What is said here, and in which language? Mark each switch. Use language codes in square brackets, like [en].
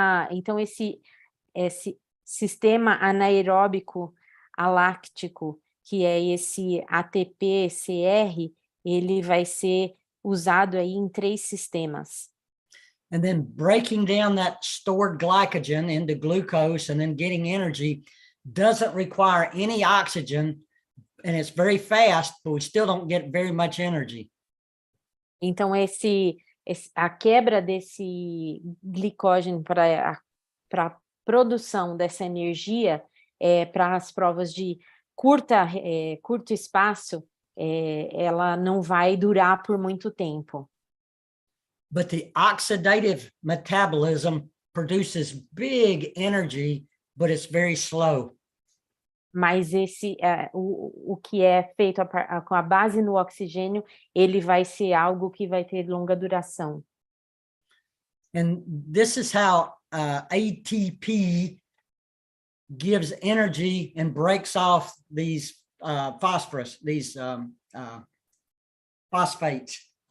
[pt] Então, esse sistema anaeróbico aláctico, que é esse ATP-CR, ele vai ser usado aí em 3 sistemas. [en] and then breaking down that stored glycogen into glucose and then getting energy doesn't require any oxygen, and it's very fast, but we still don't get very much energy. [pt] Então, a quebra desse glicógeno para a produção dessa energia para as provas de curto espaço, ela não vai durar por muito tempo. [en] But the oxidative metabolism produces big energy, but it's very slow. [pt] Mas o que é feito com a base no oxigênio, ele vai ser algo que vai ter longa duração. [en] And this is how ATP gives energy and breaks off these phosphorus, these phosphates.